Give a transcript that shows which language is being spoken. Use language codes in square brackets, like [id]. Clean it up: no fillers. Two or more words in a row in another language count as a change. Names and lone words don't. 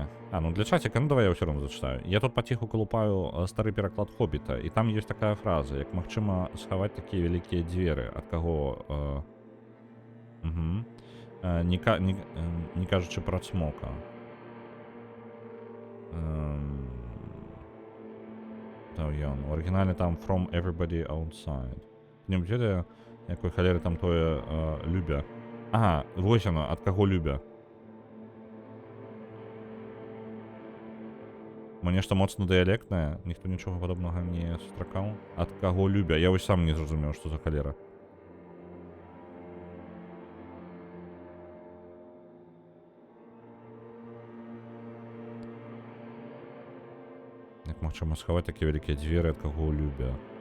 [be] Ну для чатика, ну давай я ўсё роўно зачытаю. Я тут паціху калупаю стары пераклад Хоббіта, і там ёсць такая фраза, як магчыма схаваць такія вялікія дзверы, ад каго... Не кажучы пра цмока. У арыгінале там [en] from everybody outside. [be] Не ведаю, якой халеры там тое любя. Ага, вось оно, ад каго любя. Нешта моцна дыялектнае, ніхто нічога падобнага не сустракаў. Ад каго любя, я вось сам не зразумеў, што за халера. Як магчыма схаваць такія вялікія дзверы, ад каго любя.